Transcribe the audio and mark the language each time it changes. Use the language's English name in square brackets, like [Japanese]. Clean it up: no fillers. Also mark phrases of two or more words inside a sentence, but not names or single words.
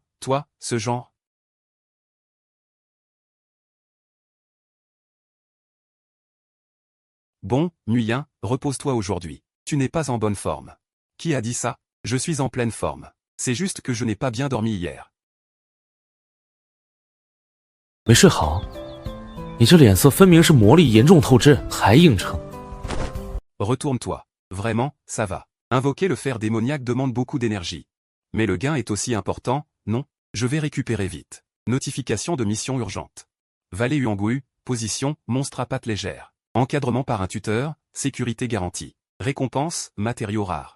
[French] Toi, ce genre? Bon, Nguyen, repose-toi aujourd'hui. Tu n'es pas en bonne forme. Qui a dit ça? Je suis en pleine forme. C'est juste que je n'ai pas bien dormi hier. [Chinese] 没睡好，你这脸色分明是魔力严重透支，还硬撑。 [French] Retourne-toi. Vraiment, ça va. Invoquer le fer démoniaque demande beaucoup d'énergie. Mais le gain est aussi important, non? Je vais récupérer vite. Notification de mission urgente. Vallée Huanggu, position, monstre à pattes légères. Encadrement par un tuteur, sécurité garantie. Récompense, matériaux rares.